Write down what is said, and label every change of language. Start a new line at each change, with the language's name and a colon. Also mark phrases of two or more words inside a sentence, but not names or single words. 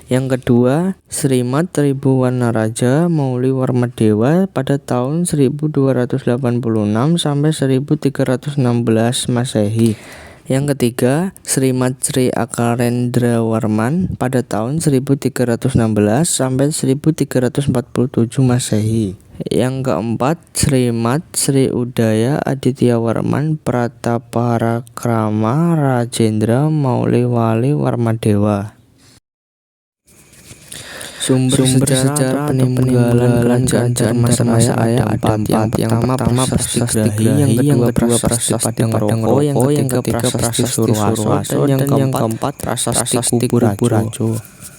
Indonesian: Yang kedua, Srimat Tribhuwanaraja Mauli Warmadewa pada tahun 1286 sampai 1316 Masehi. Yang ketiga, Srimat Sri Akarendra Warman pada tahun 1316 sampai 1347 Masehi. Yang keempat, Srimat Sri Udaya Aditya Warman Prataparakrama Rajendra Mauli Wali Warmadewa. Sumber sejarah peninggalan kerajaan Dharmasraya ada empat. Yang pertama Prasasti Grahi, yang kedua Prasasti Padangroko, yang ketiga Prasasti Surwaso, dan yang keempat Prasasti Kuburajo.